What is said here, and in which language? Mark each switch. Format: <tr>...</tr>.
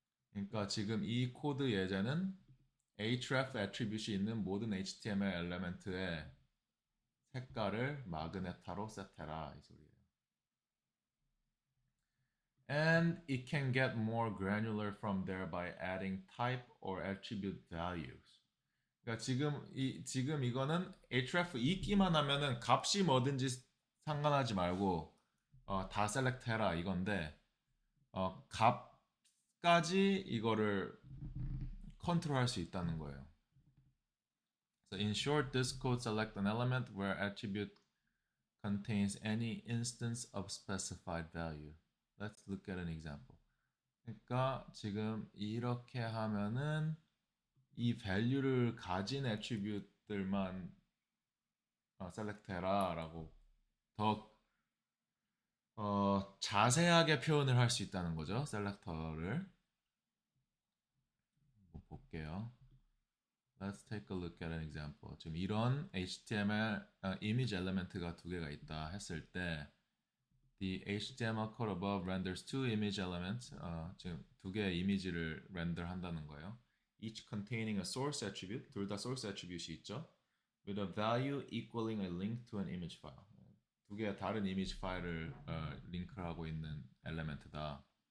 <ko>그러니까 지금 이 코드 예제는 href attribute이 있는 모든 HTML 엘리멘트의 색깔을 마그네타로 셋해라 이 소리예요.</ko> <en>And it can get more granular from there by adding type or attribute values.</en> <ko>그러니까 지금 이거는 href 있기만 하면은 값이 뭐든지 상관하지 말고 다 셀렉트해라 이건데 값까지 이거를 컨트롤할 수 있다는 거예요.</ko> <en>So in short, this code select an element where attribute contains any instance of specified value. Let's look at an example.</en> <ko>그러니까 지금 이렇게 하면은 이 value를 가진 attribute들만 셀렉트해라 라고 더 자세하게 표현을 할 수 있다는 거죠. 셀렉터를 볼게요.</ko> <en>Let's take a look at an example.</en> <ko>지금 이런 HTML image element가 두 개가 있다 했을 때</ko> <en>The HTML code above renders two image elements.</en> <ko>지금 두 개의 이미지를 렌더 한다는 거예요.</ko> <en>Each containing a source attribute.</en> <ko>둘 다 source attribute이 있죠.</ko> <en>With a value equaling a link to an image file.</en> <ko>두 개의 다른 이미지 파일을 링크하고 있는 엘리멘트다.</ko>